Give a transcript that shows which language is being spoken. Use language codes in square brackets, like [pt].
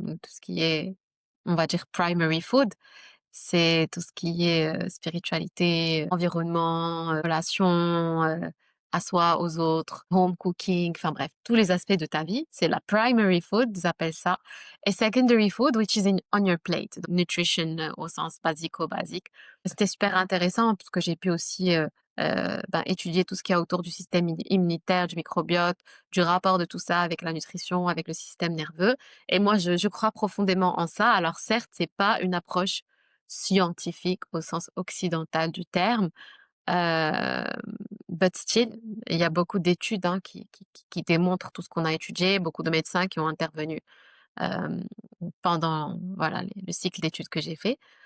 [fr] Donc tout ce qui est, on va dire [en] primary food, [fr] c'est tout ce qui est, spiritualité, environnement, relations, à soi, aux autres, [en] home cooking, [fr] enfin bref, tous les aspects de ta vie. C'est la [en] primary food, [fr] ils appellent ça. Et [en] secondary food, which is on your plate. [fr] Donc nutrition, au sens basico-basique. C'était super intéressant parce que j'ai pu aussi, ben, étudier tout ce qu'il y a autour du système immunitaire, du microbiote, du rapport de tout ça avec la nutrition, avec le système nerveux. Et moi, je crois profondément en ça. Alors certes, c'est pas une approche scientifique au sens occidental du terme, hem, [en] but still, [fr] il y a beaucoup d'études, hein, qui démontrent tout ce qu'on a étudié, beaucoup de médecins qui ont intervenu, hem, pendant voilà le cycle d'études que j'ai fait.